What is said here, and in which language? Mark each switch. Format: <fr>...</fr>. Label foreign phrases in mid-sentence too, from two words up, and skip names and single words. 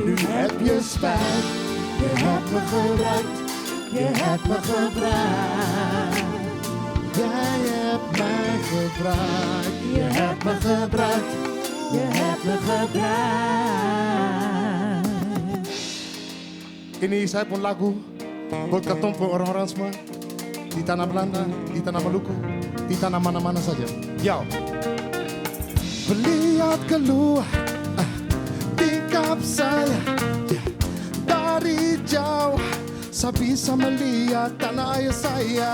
<nl>Nu heb je spijt, je hebt me gebruikt, je hebt me gebruikt. Jij hebt mij gebruikt, je hebt me gebruikt. Je hebt me gebruikt.</nl> <abs>Ini saya pun lagu buat katong pun orang-orang semua di tanah Belanda, di tanah Maluku, di tanah mana-mana saja. Yo.</abs> <id>Melihat keluar tingkap saya dari jauh, saya bisa melihat tanah ayah saya.</id>